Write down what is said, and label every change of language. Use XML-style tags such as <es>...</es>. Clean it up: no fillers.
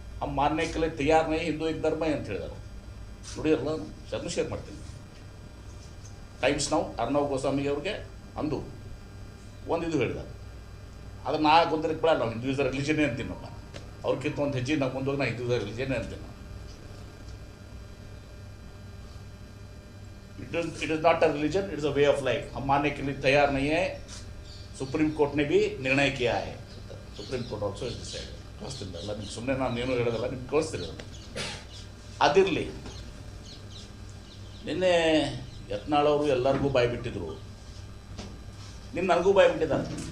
<hi>हम मानने के लिए तैयार नहीं, ಹಿಂದೂ एक धर्म है</hi> <kn>ಅಂತ ಹೇಳಿದ್ದಾರೆ. ನೋಡಿರಲ್ಲ, ಅದನ್ನು ಶೇರ್ ಮಾಡ್ತೀನಿ. ಟೈಮ್ಸ್ ನಾವು ಅರ್ನಬ್ ಗೋಸ್ವಾಮಿಗೆ ಅವ್ರಿಗೆ ಅಂದು ಒಂದು ಇದು ಹೇಳಿದ್ದಾರೆ. ಅದನ್ನು ನಾ ಗೊಂದಲಕ್ಕೆ ಬಿಡಲ್ಲ, ನಾವು</kn> <en>Hindu is a ರಿಲಿಜನ್ನೇ</en> <kn>ಅಂತೀನಿ. ನಮ್ಮ ಅವ್ರಿಗಿಂತ ಒಂದು ಹೆಜ್ಜೆ ನಾವು ಮುಂದೋಗಿ ನಾ ಹಿಂದೂ ಇಸ್ ಅ ರಿಲಿಜನ್ನೇ ಅಂತೀನಿ.</kn> <en>It is not a religion, it is a way of life.</en> <hi>हम मानने के लिए तैयार नहीं है. सुप्रीम कोर्ट ने भी निर्णय किया है.</hi> <en>Supreme court also is decide.</en> <kn>ಕಳಿಸ್ತಿದ್ದಲ್ಲ ನಿಮ್ಗೆ, ಸುಮ್ಮನೆ ನಾನು ಏನು ಹೇಳೋದಲ್ಲ, ನಿಮ್ಗೆ ಕಳಿಸ್ತಿರೋದು. ಅದಿರಲಿ, ನಿನ್ನೆ ಯತ್ನಾಳ್ ಅವರು ಎಲ್ಲರಿಗೂ ಬಾಯಿ ಬಿಟ್ಟಿದ್ರು, ನಿನ್ನ ನನಗೂ ಬಾಯಿ ಬಿಟ್ಟಿದ್ದಾರೆ.</kn>